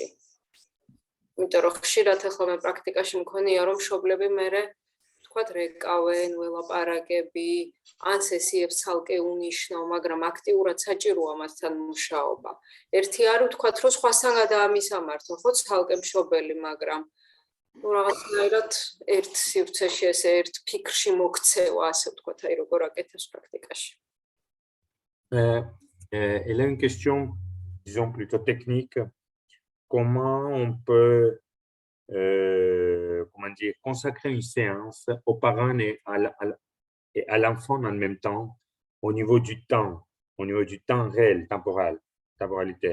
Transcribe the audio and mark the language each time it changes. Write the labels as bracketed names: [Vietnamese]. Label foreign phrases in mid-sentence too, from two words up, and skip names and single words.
[Georgian] იმიტომ რომ ხშირად ახლა მე პრაქტიკაში მქონია რომ მშობლები მერე თქვათ რეკავენ, ველაპარაკები, ან სესიებს ცალკე უნიშნავ, მაგრამ აქტიურად საჭიროა მასთან მუშაობა. ერთი არ ვთქვათ რომ სხვასთან გადაამისამართო, ხო ცალკე მშობელი, მაგრამ ну რაღაცნაირად ერთ სივრცეში ესე ერთ ფიქრში მოქცევა, ასე ვთქვათ, აი როგორ აკეთებს პრაქტიკაში. [French] Elle a une question, disons plutôt technique. Comment on peut comment dire, consacrer une séance aux parents et à l'enfant en même temps au niveau du temps réel, temporalité.